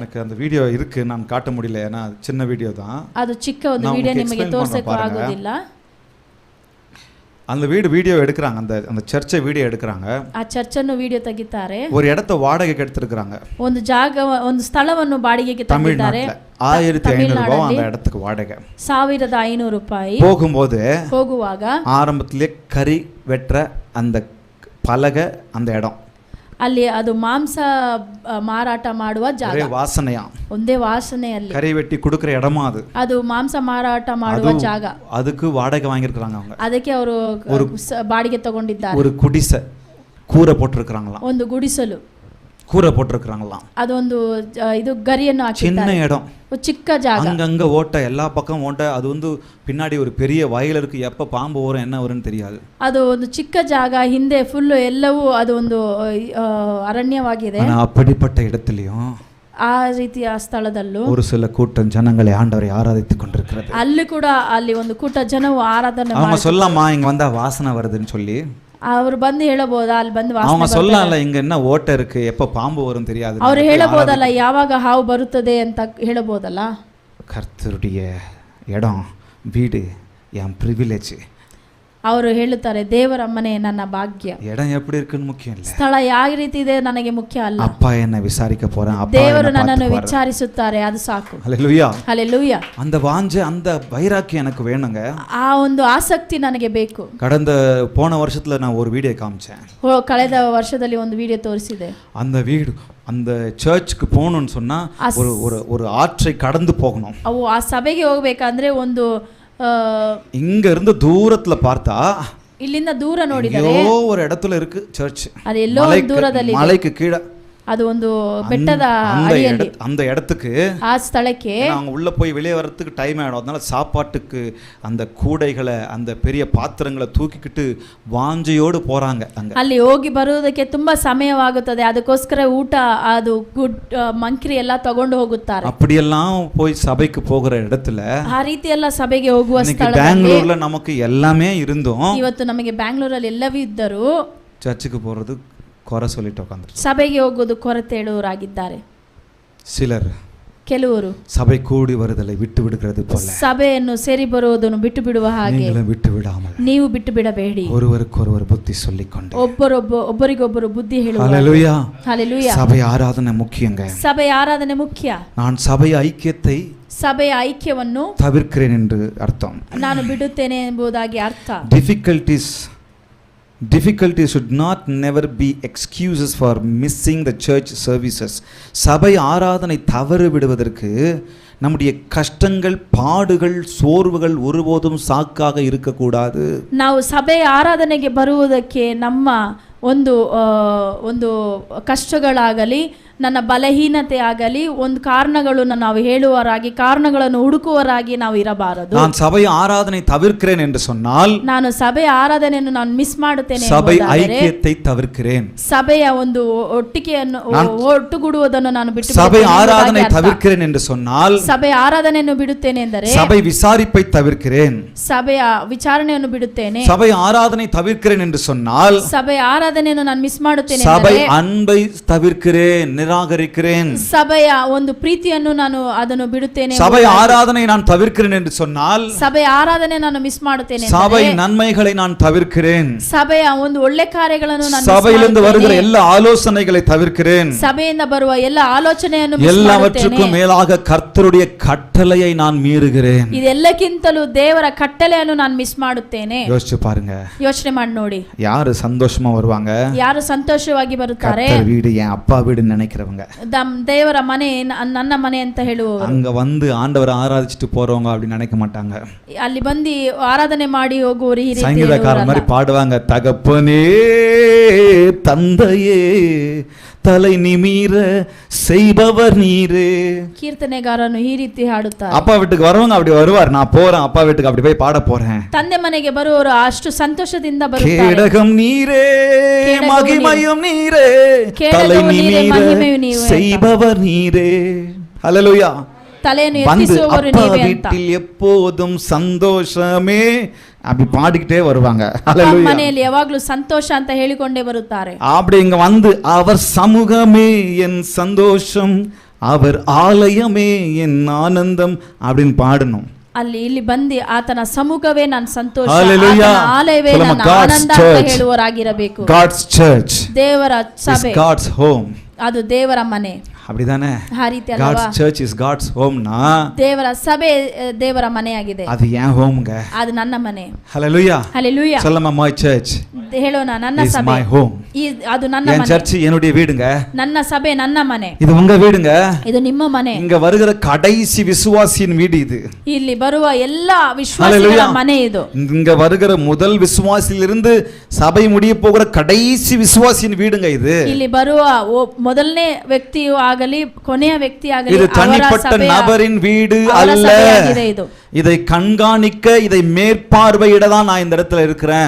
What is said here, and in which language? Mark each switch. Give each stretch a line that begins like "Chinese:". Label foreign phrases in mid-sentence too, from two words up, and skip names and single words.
Tamil: எனக்கு அந்த வீடியோ இருக்கு, நான் காட்ட முடியல, ஏன்னா சின்ன வீடியோ தான்.
Kannada: ಅದು ಚಿಕ್ಕ ಒಂದು ವಿಡಿಯೋ, ನಿಮಗೆ ತೋರಿಸಕ್ಕೆ ಆಗೋದಿಲ್ಲ.
Tamil: அந்த வீடியோ எடுக்கிறாங்க, அந்த சர்ச்சை வீடியோ எடுக்கிறாங்க.
Kannada: ಆ ಚರ್ಚನ್ನು ವಿಡಿಯೋ ತೆಗಿತಾರೆ.
Tamil: ஒரு இடத்தை வாடகைக்கு எடுத்துருக்காங்க.
Kannada: ಒಂದು ಜಾಗ, ಒಂದು ಸ್ಥಳವನ್ನು ಬಾಡಿಗೆಗೆ ತೆಗೆದಿದ್ದಾರೆ.
Tamil: 1500 ரூபாய் அந்த இடத்துக்கு வாடகை. 1500 ರೂಪಾಯಿ. போகுவாக ஆரம்பத்திலே கறி வெற்ற அந்த பலகை, அந்த இடம்
Kannada: ಅಲ್ಲಿ ಅದು ಮಾಂಸ ಮಾರಾಟ ಮಾಡುವ ಜಾಗ. ವಾಸನೆಯ ಒಂದೇ ವಾಸನೆಯಲ್ಲಿ ಕರಿ
Tamil: வெட்டி கொடுக்கிற இடமா அது.
Kannada: ಅದು ಮಾಂಸ ಮಾರಾಟ ಮಾಡುವ ಜಾಗ. ಅದಕ್ಕೆ
Tamil: வாடகை வாங்கியிருக்காங்க அவங்க.
Kannada: ಅದಕ್ಕೆ ಅವರು ಬಾಡಿಗೆ ತಗೊಂಡಿದ್ದಾರೆ.
Tamil: ஒரு குடிசை, கூரை போட்டுருக்காங்களாம்.
Kannada: ಒಂದು ಗುಡಿಸಲು,
Tamil: கூரை போட்டுருக்காங்களாம்.
Kannada: ಅದೊಂದು ಇದು ಗರಿಯನ್ನು ಹಾಕಿದ್ದಾರೆ.
Tamil: சின்ன இடம்,
Kannada: ಚಿಕ್ಕ ಜಾಗ,
Tamil: அங்கங்க ஓட்டை, எல்லா பக்கம் ஓட்டை. அது வந்து பின்னாடி ஒரு பெரிய வயல் இருக்கு, எப்ப பாம்பு வரும் என்ன வரும்னு தெரியாது.
Kannada: ಅದು ಒಂದು ಚಿಕ್ಕ ಜಾಗ, ಹಿಂದೆ ಫುಲ್ ಎಲ್ಲವೂ ಅದು ಒಂದು ಅರಣ್ಯವಾಗಿದೆ.
Tamil: அப்படிப்பட்ட இடத்துலயும்
Kannada: ಆ ರೀತಿಯ ಸ್ಥಳದಲ್ಲೂ
Tamil: ஒரு சில கூட்டம் ஜனங்களை ஆண்டவரை ஆராதித்துக் கொண்டிருக்கிறது.
Kannada: ಅಲ್ಲಿ ಕೂಡ ಅಲ್ಲಿ ಒಂದು ಕೂಟ ಜನವು ಆರಾಧನೆ ಮಾಡಿ,
Tamil: அவங்க சொல்லமா இங்க வந்தா வாசனை வருதுன்னு சொல்லி
Kannada: ಅವರು ಬಂದು ಹೇಳಬಹುದಾ, ಅಲ್ಲಿ ಬಂದು ವಾಸನೆ
Tamil: அவங்க சொல்லல இங்க என்ன ஓட்டை இருக்கு, எப்ப பாம்பு வரும் தெரியாது.
Kannada: ಅವರು ಹೇಳಬಹುದಲ್ಲ ಯಾವಾಗ ಹಾವು ಬರುತ್ತದೆ ಅಂತ ಹೇಳಬಹುದಲ್ಲ.
Tamil: கர்த்தருடைய இடம், வீடு என் பிரிவிலேஜ்.
Kannada: ಅವರು ಹೇಳುತ್ತಾರೆ, ದೇವರ ಮನೆ ನನ್ನ ಭಾಗ್ಯ.
Tamil: இடம் எப்படி இருக்குன்னு முக்கியம் இல்ல,
Kannada: ಸ್ಥಳ ಯಾವ ರೀತಿ ಇದೆ ನನಗೆ ಮುಖ್ಯ ಅಲ್ಲ.
Tamil: அப்பா என்ன விசாரிக்க போறேன், அப்பா
Kannada: ದೇವರು ನನ್ನನ್ನು ವಿಚಾರಿಸುತ್ತಾರೆ, ಅದು ಸಾಕು.
Tamil: ஹalleluya, ஹalleluya. அந்த வாஞ்சை, அந்த வைராக்கியம் எனக்கு வேணுங்க.
Kannada: ಆ ಒಂದು ಆಸಕ್ತಿ ನನಗೆ ಬೇಕು.
Tamil: போன வருஷத்துல நான் ஒரு வீடியோ காமிச்சேன்.
Kannada: ಕಳೆದ ವರ್ಷದಲ್ಲಿ ಒಂದು ವಿಡಿಯೋ ತೋರಿಸಿದೆ.
Tamil: அந்த வீடு, அந்த சர்ச்சுக்கு போகணும்னு சொன்னா ஒரு ஆற்றை கடந்து போகணும்.
Kannada: ಅವು ಆ ಸಭೆಗೆ ಹೋಗಬೇಕಂದ್ರೆ ಒಂದು
Tamil: இங்க இருந்து தூரத்துல பார்த்தா,
Kannada: ಇಲ್ಲಿಂದ ದೂರ ನೋಡಿದರೆ
Tamil: ஒரு இடத்துல இருக்கு சர்ச்.
Kannada: அது ಎಲ್ಲೋ ದೂರದಲ್ಲಿ,
Tamil: மலைக்கு கீழே,
Kannada: ಅದು ಒಂದು ಬೆಟ್ಟದ ಅಡಿಯಲ್ಲಿ,
Tamil: அந்த இடத்துக்கு,
Kannada: ಆ ಸ್ಥಳಕ್ಕೆ
Tamil: அவங்க உள்ள போய் வெளியே வரதுக்கு டைம் ஆயிடும். அதனால சாப்பாட்டுக்கு அந்த கூடைகளை, அந்த பெரிய பாத்திரங்களை தூக்கிக்கிட்டு வாஞ்சையோடு போறாங்க.
Kannada: அங்க ಅಲ್ಲಿ ಹೋಗಿ ಬರುವುದಕ್ಕೆ ತುಂಬಾ ಸಮಯವಾಗುತ್ತದೆ. ಅದಕ್ಕೋಸ್ಕರ ಊಟ, ಅದು ಮಂಕ್ರಿ ಎಲ್ಲ ತಗೊಂಡು ಹೋಗುತ್ತಾರೆ.
Tamil: அப்படியெல்லாம் போய் சபைக்கு போகிற இடத்துல,
Kannada: ಆ ರೀತಿ ಎಲ್ಲ ಸಭೆಗೆ ಹೋಗುವ ಸ್ಥಳದಲ್ಲಿ, ಬೆಂಗಳೂರಲ್ಲಿ
Tamil: நமக்கு எல்லாமே இருந்தோம்.
Kannada: ಇವತ್ತು ನಮಗೆ ಬೆಂಗಳೂರಲ್ಲಿ ಎಲ್ಲವೂ ಇದ್ದರೂ ಚರ್ಚ್ಗೆ போறது ಕೊರ
Tamil: சொல்லிட்டு உட்கார்ந்துட்டு,
Kannada: ಸಭೆಗೆ ಹೋಗೋದು ಕೊರತೆ ಹೇಳುವವರಾಗಿದ್ದಾರೆ. சிலர், ಕೆಲವರು ಸಭೆ ಕೂಡಿ ಬರುವುದಲ್ಲ ಬಿಟ್ಟು ಬಿಡುகிறது போல, ಸಭೆಯನ್ನು ಸೇರಿ ಬರುವುದನ್ನು ಬಿಟ್ಟು ಬಿಡುವ ಹಾಗೆ ಬಿಟ್ಟು ಬಿಡಾಮಲ್, ನೀವು ಬಿಟ್ಟು ಬಿಡಬೇಡಿ.
Tamil: ஒருவருக்கொருவர் புத்தி சொல்லிக்கொண்டு,
Kannada: ಒಬ್ಬರಿಗೊಬ್ಬರು ಬುದ್ಧಿ ಹೇಳುವ.
Tamil: ஹalleluya, ஹalleluya. சபை ஆராதனை முக்கியங்க.
Kannada: சபை ஆராதನೆ ಮುಖ್ಯ.
Tamil: நான் சபை ஐக்கியத்தை,
Kannada: ಸಭೆಯ ಐಕ್ಯವನ್ನು
Tamil: ತவிர்க்கிறேன் என்று
Kannada: ಅರ್ಥ, ನಾನು ಬಿಡುತ್ತೇನೆ ಎಂಬುದಾಗಿ ಅರ್ಥ.
English: ಡಿಫಿಕಲ್ಟೀಸ್ difficulties should not never be excuses for missing the church services.
Tamil: சபை ஆராதனை தவறு விடுவதற்கு நம்முடைய கஷ்டங்கள், பாடுகள், சோர்வுகள் ஒருபோதும் சாக்காக இருக்கக்கூடாது.
Kannada: ನಾವು ಸಭೆ ಆರಾಧನೆಗೆ ಬರುವುದಕ್ಕೆ ನಮ್ಮ ಒಂದು ಕಷ್ಟಗಳಾಗಲಿ, ನನ್ನ ಬಲಹೀನತೆ ಆಗಲಿ, ಒಂದು ಕಾರಣಗಳನ್ನು ನಾವು ಹೇಳುವರಾಗಿ, ಕಾರಣಗಳನ್ನು ಹುಡುಕುವರಾಗಿ ನಾವು ಇರಬಾರದು.
Tamil: நான் சபை ஆராதனை தவிர்க்கிறேன் என்று சொன்னால்,
Kannada: ನಾನು ಸಭೆ ಆರಾಧನೆಯನ್ನು ನಾನು ಮಿಸ್ ಮಾಡುತ್ತೇನೆ,
Tamil: சபை ஐக்கியத்தை தவிர்க்கிறேன்,
Kannada: ಸಭೆಯ ಒಂದು ಒಟ್ಟಿಗೆಯನ್ನು ಒಟ್ಟುಗೂಡುವುದನ್ನು ನಾನು ಬಿಟ್ಟು
Tamil: சபை ஆராதனை தவிர்க்கிறேன் என்று சொன்னால்,
Kannada: ಸಭೆ ಆರಾಧನೆಯನ್ನು ಬಿಡುತ್ತೇನೆ ಎಂದರೆ
Tamil: சபை விசாரிப்பை தவிர்க்கிறேன்,
Kannada: ಸಭೆಯ ವಿಚಾರಣೆಯನ್ನು ಬಿಡುತ್ತೇನೆ.
Tamil: சபை ஆராதனை தவிர்க்கிறேன் என்று சொன்னால்,
Kannada: ಸಭೆ ಆರಾಧನೆಯನ್ನು ನಾನು ಮಿಸ್ ಮಾಡುತ್ತೇನೆ,
Tamil: சபை அன்பை தவிர்க்கிறேன், நிராகரிக்கிறேன்.
Kannada: ಸಭೆಯ ಒಂದು ಪ್ರೀತಿಯನ್ನು ನಾನು ಅದನ್ನು ಬಿಡುತ್ತೇನೆ.
Tamil: சபை ஆராதனை நான் தவிர்க்கிறேன் என்று சொன்னால்,
Kannada: ಸಭೆ ಆರಾಧನೆ ನಾನು ಮಿಸ್ ಮಾಡುತ್ತೇನೆ,
Tamil: சபை நன்மைகளை நான் தவிர்க்கிறேன்,
Kannada: ಸಭೆಯ ಒಂದು ಒಳ್ಳೆ ಕಾರ್ಯಗಳನ್ನು ನಾನು
Tamil: சபையிலிருந்து வருகிற எல்லா ஆலோசனைகளை தவிர்க்கிறேன்,
Kannada: ಸಭೆಯಿಂದ ಬರುವ ಎಲ್ಲ ಆಲೋಚನೆಯನ್ನು ಮಿಸ್
Tamil: எல்லாவற்றுக்கும் மேலாக கர்த்தருடைய கட்டளையை நான் மீறுகிறேன்.
Kannada: ಇದೆಲ್ಲಕ್ಕಿಂತಲೂ ದೇವರ ಕಟ್ಟಳೆಯನ್ನು ನಾನು ಮಿಸ್ ಮಾಡುತ್ತೇನೆ.
Tamil: யோசிச்சு பாருங்க,
Kannada: ಯೋಚನೆ ಮಾಡಿ ನೋಡಿ,
Tamil: யாரு சந்தோஷமா வருவாங்க?
Kannada: ಯಾರು ಸಂತೋಷವಾಗಿ ಬರುತ್ತಾರೆ?
Tamil: கர்த்தர் வீடு, என் அப்பா வீடுன்னு நினைக்கிறவங்க,
Kannada: ದೇವರ ಮನೆ ನನ್ನ ಮನೆ ಅಂತ ಹೇಳುವವರು.
Tamil: அங்க வந்து ஆண்டவரை ஆராதிச்சுட்டு போறவங்க அப்படி நினைக்க மாட்டாங்க.
Kannada: ಅಲ್ಲಿ ಬಂದು ಆರಾಧನೆ ಮಾಡಿ ಹೋಗುವವರು ಈ ರೀತಿ
Tamil: சங்கீதக்காரர் மாதிரி பாடுவாங்க, தகப்பனே தந்தையே தலை நிமிர செய்பவர் நீரே.
Kannada: ಕೀರ್ತನೆಗಾರನು ಈ ರೀತಿ ಹಾಡುತ್ತಾರೆ.
Tamil: அப்பா வீட்டுக்கு வரவங்க அப்படி வருவார், நான் போறேன் அப்பா வீட்டுக்கு, அப்படி போய் பாட போறேன்.
Kannada: ತಂದೆ ಮನೆಗೆ ಬರುವವರು ಅಷ್ಟು ಸಂತೋಷದಿಂದ ಬರುತ್ತಾರೆ.
Tamil: கேடகம் நீரே மகிமையும் நீரே தலை நிமிர செய்பவர் நீரே. ஹல்லேலூயா.
Kannada: ತಲೆಯನ್ನು
Tamil: வந்து
Kannada: ಎತ್ತಿಸುವವರು
Tamil: அப்பா
Kannada: ನೀವೇ ಅಂತ.
Tamil: வீட்டில் எப்போதும் சந்தோஷமே அப்படி பாடிக்கிட்டே வருவாங்க.
Kannada: ಅಪ್ಪ
Tamil: ஹல்லேலூயா.
Kannada: ಮನೆಯಲ್ಲಿ ಯಾವಾಗ್ಲೂ ಸಂತೋಷ ಅಂತ ಹೇಳಿಕೊಂಡೇ ಬರುತ್ತಾರೆ.
Tamil: அப்படி இங்க வந்து அவர் சமூகமே என் சந்தோஷம், அவர் ஆலயமே என் ஆனந்தம் அப்படின்னு பாடணும்.
Kannada: ಇಲ್ಲಿ ಬಂದು ಆತನ ಸಮ್ಮುಖವೇ ನನ್ನ ಸಂತೋಷ, Hallelujah. ಆತನ ಆಲಯವೇ
English: From a
Kannada: ನನ್ನ
English: God's
Kannada: ಆನಂದ ಅಂತ
English: church.
Kannada: ಹೇಳುವರಾಗಿರಬೇಕು.
English: God's church
Kannada: ದೇವರ
English: is
Kannada: ಸಭೆ
English: God's home.
Kannada: ಅದು ದೇವರ ಮನೆ.
Tamil: அப்படிதானே?
Kannada: ಆ ರೀತಿ ಅಲ್ವಾ?
English: God's church is God's home னா
Kannada: ದೇವರ ಸಭೆ ದೇವರ ಮನೆಯಾಗಿದೆ.
Tamil: அது ஏன் ஹோம்ங்க?
Kannada: ಅದು ನನ್ನ ಮನೆ. Hallelujah. Hallelujah.
Tamil: சொல்லமா,
English: my church
Kannada: ಹೇಳೋಣ, ನನ್ನ
English: is
Kannada: ಸಭೆ
English: my home.
Kannada: ಅದು ನನ್ನ
Tamil: என்
Kannada: ಮನೆ.
Tamil: சர்ச் என்னுடைய வீடுங்க.
Kannada: ನನ್ನ சபೆ ನನ್ನ ಮನೆ.
Tamil: இது உங்க வீடுங்க.
Kannada: ಇದು ನಿಮ್ಮ ಮನೆ.
Tamil: இங்க வருகிற கடைசி விசுவாசியின் வீடு இது.
Kannada: ಇಲ್ಲಿ ಬರುವ ಎಲ್ಲಾ ವಿಶ್ವಾಸಿಗಳ ಮನೆ ಇದು.
Tamil: இங்க வருகிற முதல் விசுவாசியிலிருந்து சபை முடிய போகிற கடைசி விசுவாசியின் வீடுங்க இது.
Kannada: ಇಲ್ಲಿ ಬರುವ ಮೊದಲನೇ ವ್ಯಕ್ತಿಯು ಆಗಲಿ ಕೊನೆಯ ವ್ಯಕ್ತಿ ಆಗಲಿ
Tamil: இது தனிப்பட்ட நபரின் வீடு அல்ல.
Kannada: ಇದು
Tamil: இதை கண்காணிக்க, இதை மேற்பார்வையிட தான் நான் இந்த இடத்துல இருக்கிறேன்.